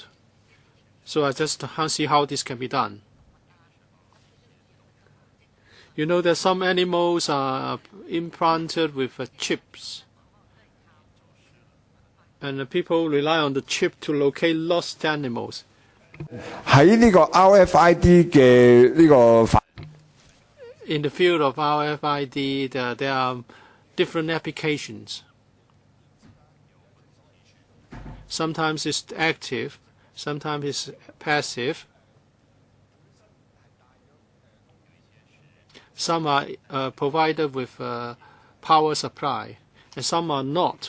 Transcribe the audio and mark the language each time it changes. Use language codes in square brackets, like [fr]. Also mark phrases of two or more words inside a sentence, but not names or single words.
[en] So I just can't see how this can be done. You know that some animals are implanted with chips. And people rely on the chip to locate lost animals. [yue] 喺呢個 RFID 嘅呢個 [en] In the field of RFID, there are different applications. Sometimes it's active, sometimes it's passive. Some are provided with power supply, and some are not.